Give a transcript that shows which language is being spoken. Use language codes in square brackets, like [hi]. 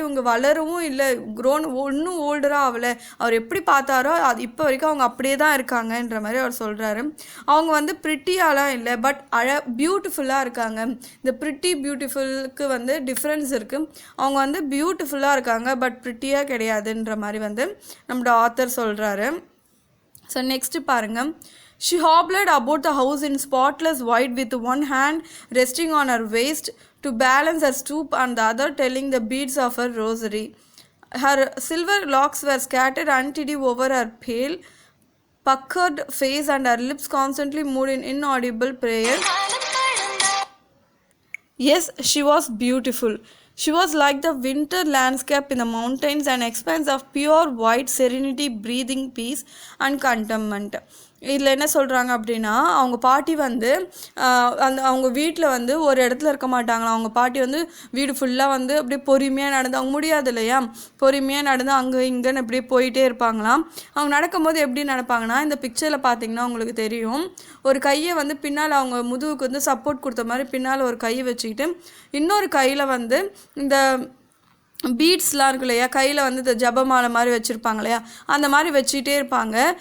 [ta] இவங்க வளரவும் இல்லை, இன்னும் ஓல்டராக ஆகலை. அவர் எப்படி பார்த்தாரோ அது இப்போ வரைக்கும் அவங்க அப்படியே தான் இருக்காங்கன்ற மாதிரி அவர் சொல்கிறாரு. அவங்க வந்து ப்ரிட்டியாலாம் இல்லை, பட் பியூட்டிஃபுல்லாக இருக்காங்க. இந்த பியூட்டிஃபுல்லுக்கு வந்து டிஃப்ரென்ஸ் இருக்குது. அவங்க வந்து பியூட்டிஃபுல்லாக இருக்காங்க, பட் ப்ரிட்டியாக கிடையாதுன்ற மாதிரி வந்து நம்மளோட ஆத்தர் சொல்கிறாரு. ஸோ நெக்ஸ்ட்டு பாருங்கள். [en] She hobbled about the house in spotless white with one hand resting on her waist to balance her stoop and the other telling the beads of her rosary. Her silver locks were scattered untiddy over her pale, puckered face and her lips constantly moved in inaudible prayer. Yes, she was beautiful. She was like the winter landscape in the mountains, an expanse of pure white serenity, breathing peace and contentment. [ta] இதில் என்ன சொல்கிறாங்க அப்படின்னா, அவங்க பாட்டி வந்து அவங்க வீட்டில் வந்து ஒரு இடத்துல இருக்க மாட்டாங்களாம். அவங்க பாட்டி வந்து வீடு ஃபுல்லாக வந்து அப்படியே பொறுமையாக நடந்து, அவங்க முடியாது இல்லையா, பொறுமையாக நடந்து அங்கே இங்கேன்னு அப்படியே போயிட்டே இருப்பாங்களாம். அவங்க நடக்கும்போது எப்படி நடப்பாங்கன்னா, இந்த பிக்சரில் பார்த்தீங்கன்னா உங்களுக்கு தெரியும், ஒரு கையை வந்து பின்னால் அவங்க முதுகுக்கு வந்து சப்போர்ட் கொடுத்த மாதிரி பின்னால் ஒரு கையை வச்சுக்கிட்டு, இன்னொரு கையில் வந்து இந்த பீட்ஸ்லாம் இருக்கு இல்லையா, கையில் வந்து இந்த ஜபமாலை மாதிரி வச்சுருப்பாங்க இல்லையா, அந்த மாதிரி வச்சுக்கிட்டே இருப்பாங்க.